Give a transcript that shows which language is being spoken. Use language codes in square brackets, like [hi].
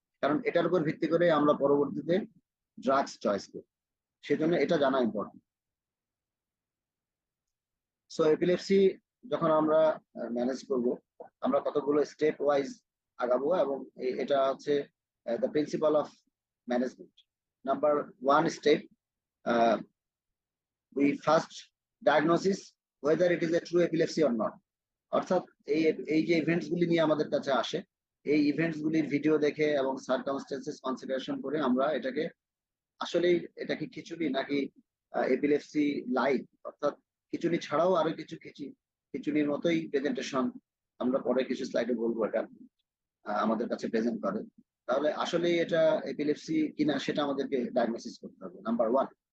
[bn] কারণ এটার উপর ভিত্তি করে আমরা পরবর্তীতে ড্রাগস চয়েস করি, সেজন্য এটা জানা ইম্পর্টেন্ট। সো এপিলেপসি যখন আমরা ম্যানেজ করব, আমরা কতগুলো স্টেপ ওয়াইজ আগাবো এবং এটা হচ্ছে [en] The principle of management. Number 1 step, we first diagnosis whether it is a true epilepsy or not। [bn] অর্থাৎ এই যে ইভেন্টস গুলি নিয়ে আমাদের কাছে আসে, এই ইভেন্টস গুলির ভিডিও দেখে এবং সার্কামস্টেন্সেস কনসিডারেশন করে আমরা এটাকে আসলেই এটা কি খিচুনি নাকি এপিলেপসি লাইট, অর্থাৎ খিচুনি ছাড়াও আরো কিছু খিচুনির মতোই প্রেজেন্টেশন, আমরা পরে কিছু স্লাইডে বলবো এটা আমাদের কাছে প্রেজেন্ট করে, তাহলে আসলেই এটা এপিলেপসি কিনা সেটা আমাদেরকে ডায়াগনোসিস করতে হবে, নাম্বার 1।